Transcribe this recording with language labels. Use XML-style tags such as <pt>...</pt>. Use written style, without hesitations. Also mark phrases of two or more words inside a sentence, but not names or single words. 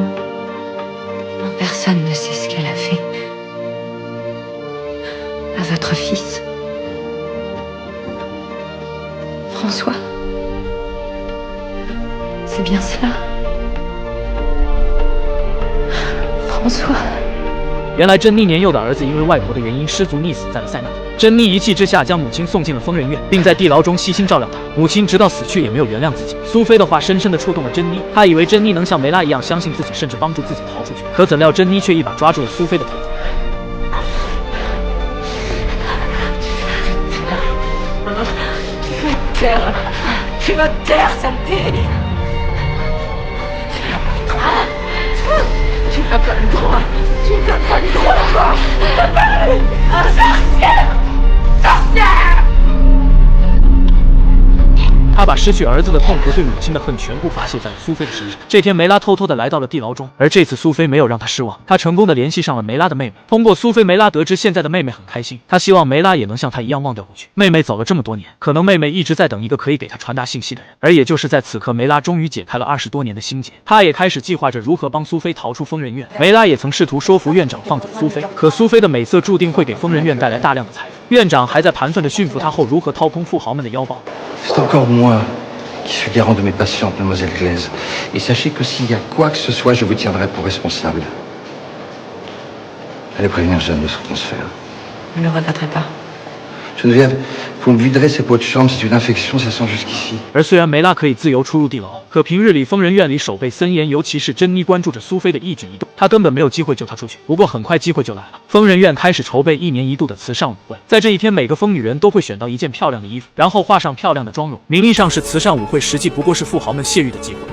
<fr>Non, personne ne sait ce qu'elle a fait. À votre fils. François. C'est bien cela. François.</fr> <zh>原来珍妮年幼的儿子因为外婆的原因失足溺死在了塞纳河。珍妮一气之下将母亲送进了疯人院，并在地牢中悉心照料她。母亲直到死去也没有原谅自己。苏菲的话深深地触动了珍妮，她以为珍妮能像梅拉一样相信自己，甚至帮助自己逃出去。可怎料珍妮却一把抓住了苏菲的头发。</zh> <fr>Tu vas te taire, saleté! Tu n'as pas le droit! Tu n'as pas le droit! Tu n'as pas le droit! Sorcière! Sorcière!</fr> <zh>他把失去儿子的痛和对母亲的恨全部发泄在了苏菲的身上。这天，梅拉偷偷地来到了地牢中，而这次苏菲没有让他失望，他成功地联系上了梅拉的妹妹。通过苏菲，梅拉得知现在的妹妹很开心，他希望梅拉也能像他一样忘掉过去。妹妹走了这么多年，可能妹妹一直在等一个可以给她传达信息的人。而也就是在此刻，梅拉终于解开了20多年的心结，他也开始计划着如何帮苏菲逃出疯人院。梅拉也曾试图说服院长放走苏菲，可苏菲的美色注定会给疯人院带来大量的财富。院长还在盘算着驯服她后如何掏空富豪们的腰包。</zh> <fr>C'est encore moi qui suis garant de mes patientes, mademoiselle Glaise. Et sachez que s'il y a quoi que ce soit, je vous tiendrai pour responsable. Allez prévenir Jeanne de ce transfert. Je ne le regretterai pas. Geneviève, Vous me viderez ces pots de chambre, c'est une infection, ça sent jusqu'ici.</fr> <zh>而虽然梅拉可以自由出入地牢，可平日里疯人院里守备森严，尤其是珍妮关注着苏菲的一举一动，她根本没有机会救她出去。不过很快机会就来了，疯人院开始筹备1年1度的慈善舞会。在这一天，每个疯女人都会选到一件漂亮的衣服，然后画上漂亮的妆容，名义上是慈善舞会，实际不过是富豪们泄欲的机会。</zh>